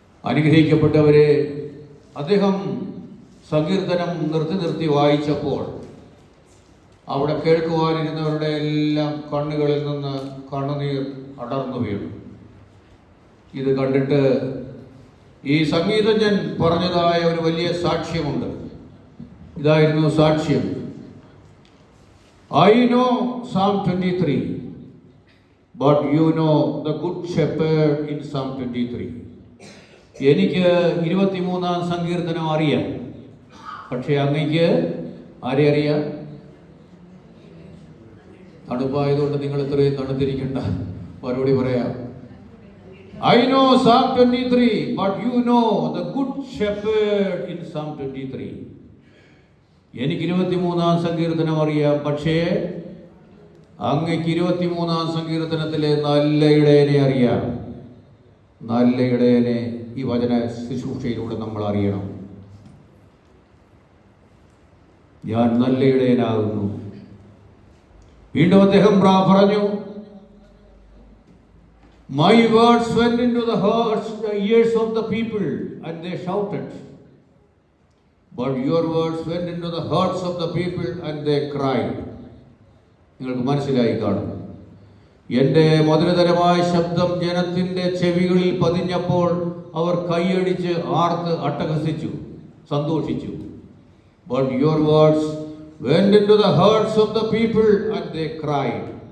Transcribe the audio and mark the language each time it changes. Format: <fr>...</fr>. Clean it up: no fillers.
<ml>അനുഗ്രഹിക്കപ്പെട്ടവരെ, അദ്ദേഹം സങ്കീർത്തനം നിർത്തി വായിച്ചപ്പോൾ അവിടെ കേൾക്കുവാനിരുന്നവരുടെ എല്ലാം കണ്ണുകളിൽ നിന്ന് കണ്ണുനീർ അടർന്നു വീണു. ഇത് കണ്ടിട്ട് ഈ സംഗീതജ്ഞൻ പറഞ്ഞതായ ഒരു വലിയ സാക്ഷ്യമുണ്ട്. ഇതായിരുന്നു സാക്ഷ്യം.</ml> <en>I know Psalm 23, but you know the good shepherd in Psalm 23.</en> <ml>എനിക്ക് 23-ാം സങ്കീർത്തനം അറിയാം, പക്ഷേ അങ്ങേക്ക് ആരെ അറിയാം? തണുപ്പായതുകൊണ്ട് നിങ്ങൾ ഇത്രയും തണുത്തിരിക്കണ്ട, മറുപടി പറയാം.</ml> <en>I know Psalm 23, but you know the good shepherd in Psalm 23.</en> <ml>എനിക്ക് 23-ാം സങ്കീർത്തനം അറിയാം, പക്ഷേ അങ്ങക്ക് 23-ാം സങ്കീർത്തനത്തിലെ നല്ല ഇടയനെ അറിയാം. നല്ല ഇടയനെ ഈ വചന ശുശ്രൂഷയിലൂടെ നമ്മൾ അറിയണം. ഞാൻ നല്ല ഇടയനാകുന്നു. വീണ്ടും അദ്ദേഹം പറഞ്ഞു,</ml> <en>My words went into the ears of the people and they shouted. But your words went into the hearts of the people and they cried.</en> <ml>നിങ്ങൾക്ക് മനസ്സിലായി കാണും. എൻ്റെ മധുരതരമായ ശബ്ദം ജനത്തിൻ്റെ ചെവികളിൽ പതിഞ്ഞപ്പോൾ അവർ കൈയടിച്ച് ആർത്ത് അട്ടഹസിച്ചു, സന്തോഷിച്ചു.</ml> <en>But your words went into the hearts of the people and they cried.</en>